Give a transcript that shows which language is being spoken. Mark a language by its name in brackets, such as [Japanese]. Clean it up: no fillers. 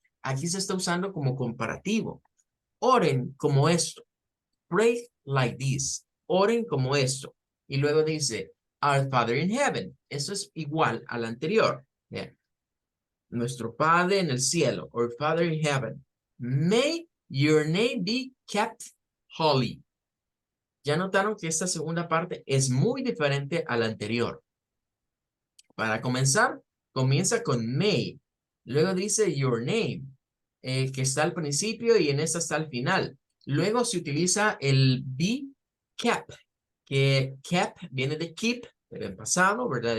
[Spanish] Aquí se está usando como comparativo. Oren como esto. [English] Pray like this. [Spanish] Oren como esto. Y luego dice, [English] Our Father in heaven. [Spanish] Eso es igual al anterior. Bien. Nuestro Padre en el cielo. [English] Our Father in heaven. May your name be kept holy. [Spanish] Ya notaron que esta segunda parte es muy diferente a la anterior. Para comenzar, comienza con may. Luego dice your name, que está al principio y en esta está al final. Luego se utiliza el be kept, que kept viene de keep, pero en pasado, ¿verdad?